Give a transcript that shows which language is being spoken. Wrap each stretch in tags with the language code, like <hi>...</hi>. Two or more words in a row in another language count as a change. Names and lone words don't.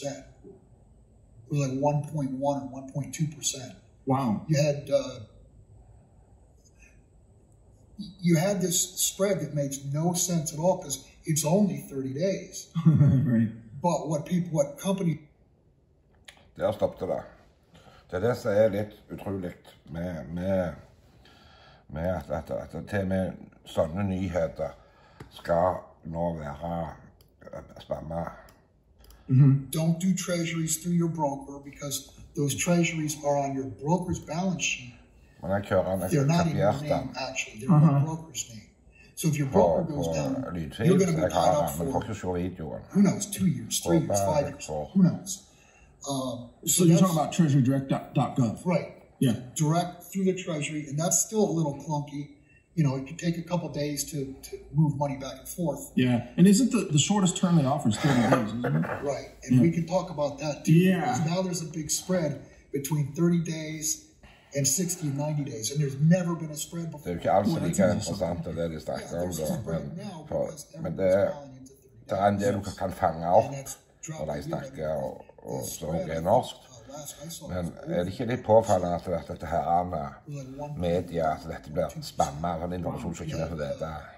<en>It was like 1.1 or 1.2%. Wow. You had this spread that makes no sense at all because it's only 30 days. Right. But what company...</en> <no>Der stoppet det. Det er det som er litt utrolig med at til og med sånne nyheter skal nå være spamma.</no> <en>Don't do treasuries through your broker because those treasuries are on your broker's balance sheet. They're not in your name, actually. They're in your broker's name. So if your broker goes down, you're going to be tied up for, who knows, 2 years, 3 years, 5 years, who knows. So you're talking about treasurydirect.gov. Right. Yeah. Direct through the Treasury, and that's still a little clunky. It could take a couple days to move money back and forth. Yeah. And isn't the shortest term they offer is 30 days, isn't it? Right. And we can talk about that too. Yeah. Because now there's a big spread between 30 days and 60 and 90 days. And there's never been a spread before.</en> <no>Det er jo ikke alls like interessant det de snakker om da. Men det er en del du kan fange opp når de snakker og så er norsk. Men er det ikke litt påfallende at dette her media, at dette blir spammet, sånn informasjon som ikke er for dette?</no>